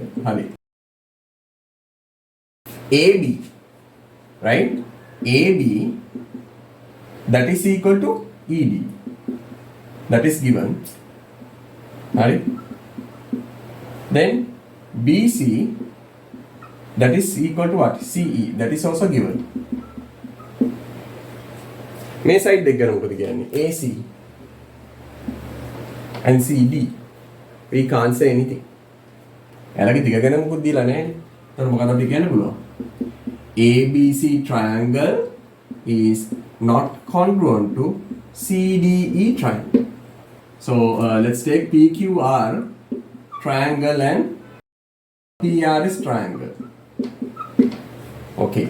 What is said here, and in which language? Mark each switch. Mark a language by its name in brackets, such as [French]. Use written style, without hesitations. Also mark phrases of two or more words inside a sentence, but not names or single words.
[English] Honey. AB, right? AB, that is equal to ED. That is given. Right? Then BC, that is equal to what? CE, that is also given. [Sinhala] මේ සයිඩ් එක ගැන මොකද කියන්නේ? [English] AC and CD. We can't say anything. [Sinhala] එයාලගේ දිග ගැන මොකුත් දීලා නැහැ. ඒතර මොකද අපි කියන්න පුළුවන්? [English] ABC triangle is not congruent to CDE triangle. So let's take PQR triangle and PRS triangle. Okay.